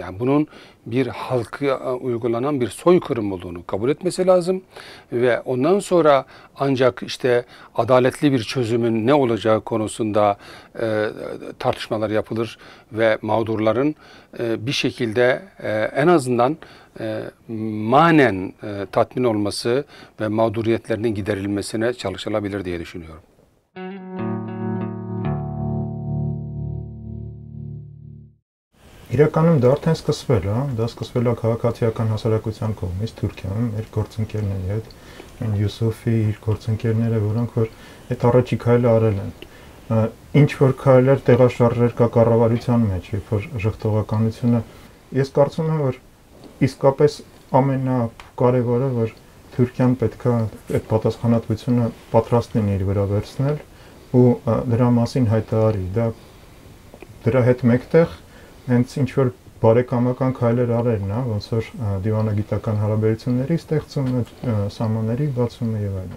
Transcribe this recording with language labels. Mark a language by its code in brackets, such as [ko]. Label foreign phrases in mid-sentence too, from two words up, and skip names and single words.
[tr] Yani bunun bir halka uygulanan bir soykırım olduğunu kabul etmesi lazım ve ondan sonra ancak işte adaletli bir çözümün ne olacağı konusunda tartışmalar yapılır ve mağdurların bir şekilde en azından manen tatmin olması ve mağduriyetlerinin giderilmesine çalışılabilir diye düşünüyorum. [hy] Իրականում դա արդեն սկսվել է, դա սկսվել է քաղաքացիական հասարակության կողմից Թուրքիայում, մեր գործընկերների հետ, այն Յուսուֆի իր գործընկերները, որոնք որ այդ առաջի քայլը արել են։ Ինչ որ քայլեր տեղաշարժեր կա կառավարության մեջ, երբ որ ժխտողականությունը, ես կարծում եմ, որ իսկապես ամենակարևորը, որ Թուրքիան պետք է այդ պատասխանատվությունը պատրաստ լինի իր վրա վերցնել ու դրա մասին հայտարարի։ Դա դրա հետ մեկտեղ hենց ինչ որ բարեկամական քայլեր արելն է, ոնց որ դիվանագիտական հարաբերությունների ստեղծումը, սահմանների բացումը եւ այլն.